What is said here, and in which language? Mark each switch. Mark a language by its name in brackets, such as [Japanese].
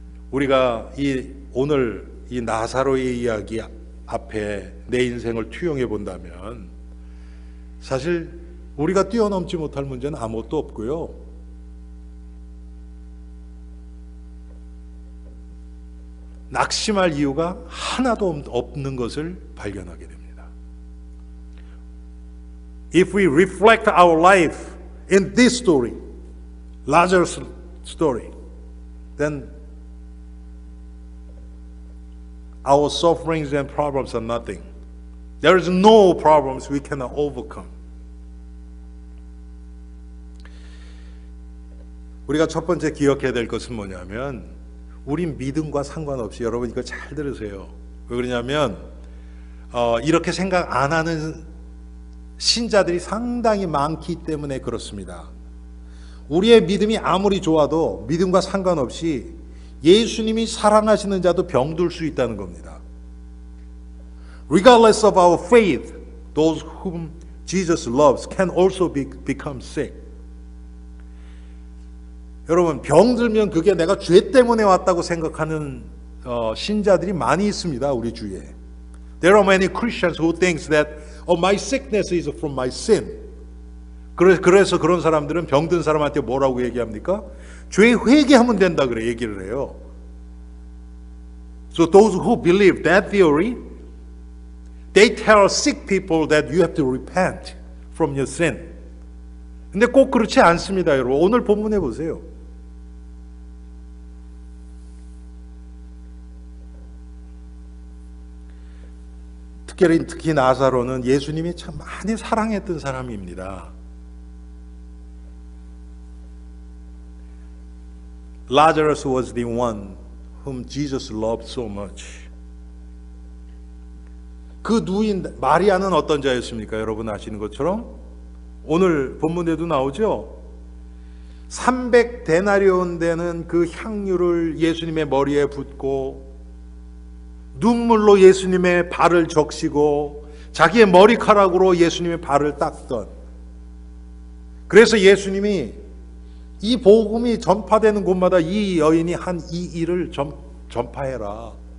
[Korean] 우리가 오늘 이 나사로의 이야기 앞에 내 인생을 투영해 본다면 사실 우리가 뛰어넘지 못할 문제는 아무것도 없고요. 낙심할 이유가 하나도 없는 것을 발견하게 됩니다. [English] If we reflect our life in this story, Lazarus' story, then our sufferings and problems are nothing. There is no problems we cannot overcome. [Korean] 우리가 첫 번째 기억해야 될 것은 뭐냐면 우린 믿음과 상관없이, 여러분 이거 잘 들으세요. 왜 그러냐면 이렇게 생각 안 하는 신자들이 상당히 많기 때문에 그렇습니다. 우리의 믿음이 아무리 좋아도 믿음과 상관없이 예수님이 사랑하시는 자도 병들 수 있다는 겁니다. [English] Regardless of our faith, those whom Jesus loves can also become sick. [Korean] 여러분, 병들면 그게 내가 죄 때문에 왔다고 생각하는 신자들이 많이 있습니다. 우리 주위에. [English] There are many Christians who think that my sickness is from my sin. [Korean] 그래서 그런 사람들은 병든 사람한테 뭐라고 얘기합니까? 죄 회개하면 된다 그래 얘기를 해요. [English] So those who believe that theory, they tell sick people that you have to repent from your sin. [Korean] 근데 꼭 그렇지 않습니다, 여러분. 오늘 본문에 보세요. 특히 나사로는 예수님이 참 많이 사랑했던 사람입니다. [English] Lazarus was the one whom Jesus loved so much. [Korean] 그 누인 마리아는 어떤 자였습니까? 여러분 아시는 것처럼 오늘 본문에도 나오죠. 300데나리온 되는 그 향유를 예수님의 머리에 붓고 눈물로 예수님의 발을 적시고 자기의 머리카락으로 예수님의 발을 닦던, 그래서 예수님이 이 복음이 전파되는 곳마다 이 여인이 한 이 일을 전파해라.